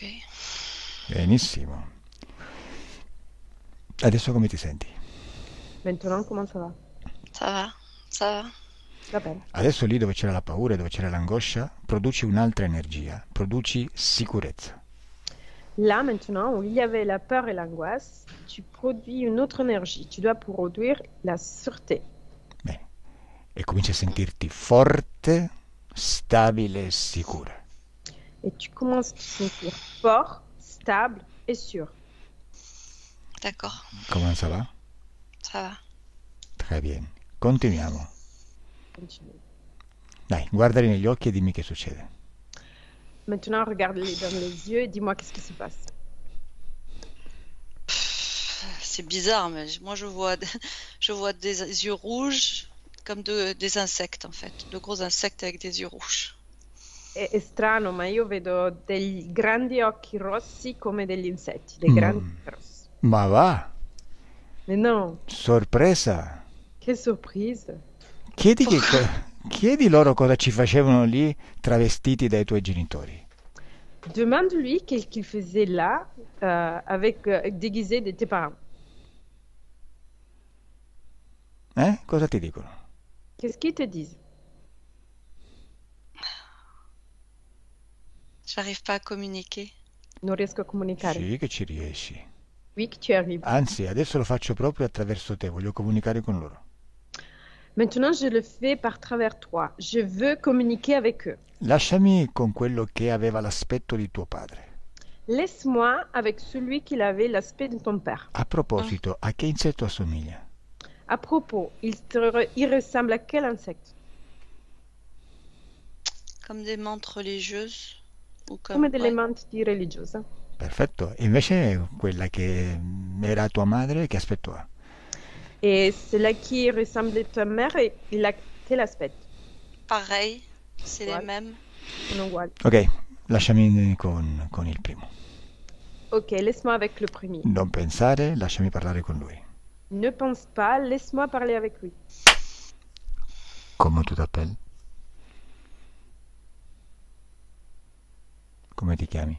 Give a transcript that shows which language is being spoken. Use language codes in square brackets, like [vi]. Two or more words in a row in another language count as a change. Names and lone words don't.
[it] Benissimo. Adesso come ti senti? [fr] Maintenant, comment ça va? Ça va, ça va. [it] Va bene. Adesso lì dove c'era la paura e dove c'era l'angoscia, produci un'altra energia, produci sicurezza. [fr] Là, maintenant, où il y avait la peur et l'angoisse, tu produis une autre énergie. Tu dois produire la sûreté. [it] Bene. E cominci a sentirti forte, stabile e sicura. [fr] Et tu commences à te sentir fort, stable et sûr. D'accord, Come ça va? ça va. Très bien. [it] Continuiamo. [fr] Continue. [it] Dai, guardali negli occhi e dimmi che succede. [fr] Maintenant, regarde-les dans les yeux et dis-moi qu'est-ce qui se passe. C'est bizarre, mais moi je vois des yeux rouges comme des insectes en fait, de gros insectes avec des yeux rouges. [it] È strano, ma io vedo degli grandi occhi rossi come degli insetti, dei grandi occhi rossi. Ma va? [fr] Mais non, [it] Sorpresa! che sorpresa! Chiedi loro cosa ci facevano lì travestiti dai tuoi genitori. [fr] Demande-lui qu'est-ce qu'il faisait là déguisé de tes parents. [it] Cosa ti dicono? [fr] Qu'est-ce qu'ils te disent? J'arrive pas à communiquer. [it] Non riesco a comunicare. Sì, che ci riesci. [fr] Oui, que tu arrives. [it] Anzi, adesso lo faccio proprio attraverso te, voglio comunicare con loro. [fr] Maintenant, je le fais par travers toi. Je veux communiquer avec eux. [it] Lasciami con quello che aveva l'aspetto di tuo padre. [fr] Laisse-moi avec celui qui avait l'aspect de ton père. [it] A proposito, a che insetto assomiglia? [fr] À propos, il ressemble à quel insecte? Comme des mantes religieuses ou [it] Come delle [fr] ouais. [it] manti religiose. Perfetto. E invece quella che era tua madre, che aspetto ha? [fr] Et celui qui ressemble à ta mère, il a quel aspect? Pareil, c'est les Voilà. mêmes. [it] Sono uguali. Ok, lasciami con il primo. [fr] Ok, laisse-moi avec le premier. [it] Non pensare, lasciami parlare con lui. [fr] Ne pense pas, laisse-moi parler avec lui. Come tu t'appelles? [it] Come ti chiami?